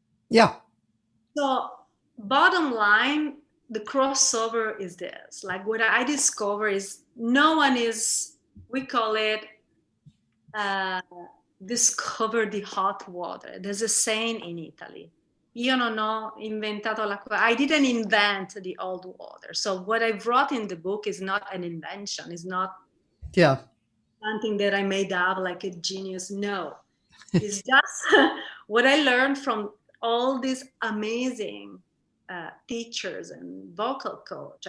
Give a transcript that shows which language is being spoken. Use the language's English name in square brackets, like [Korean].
[English] Yeah. So bottom line, the crossover is this. Like what I discover is no one is, we call it, discover the hot water. There's a saying in Italy. [Italian] Io non ho inventato l'acqua. [English] I didn't invent the old water. So what I brought in the book is not an invention. It's not something that I made up like a genius. No, it's just what I learned from all these amazing teachers and vocal coach.